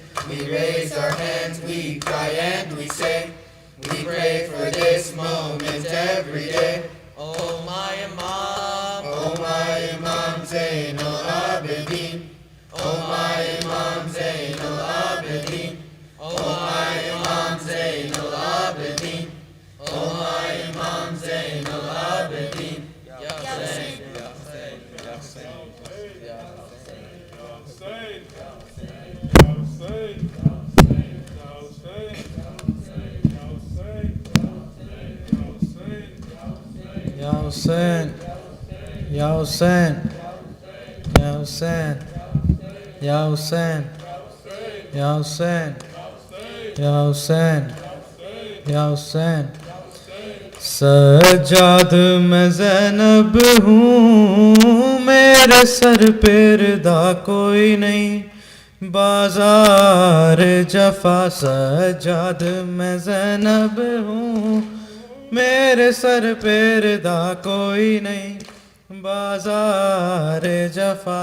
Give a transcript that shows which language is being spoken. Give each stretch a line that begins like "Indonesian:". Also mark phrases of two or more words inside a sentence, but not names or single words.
English: We raise our hands, we cry and we say, we pray for this moment every day. Oh my Imam Zain al-Abidin, oh my Imam Zain al-Abidin, oh my Imam Zain al-Abidin, oh my Imam Zain al-Abidin.
Arabic: يا حسين، يا حسين، يا حسين، يا حسين، يا حسين, يا حسين، يا حسين، يا حسين، يا حسين، يا حسين، يا حسين، يا حسين.
Urdu: سجاد میں زینب ہوں، میرے سر پہ ردا کوئی نہیں، بازار جفا. سجاد میں زینب ہوں، میرے سر پہ ردا کوئی نہیں، بازار جفا.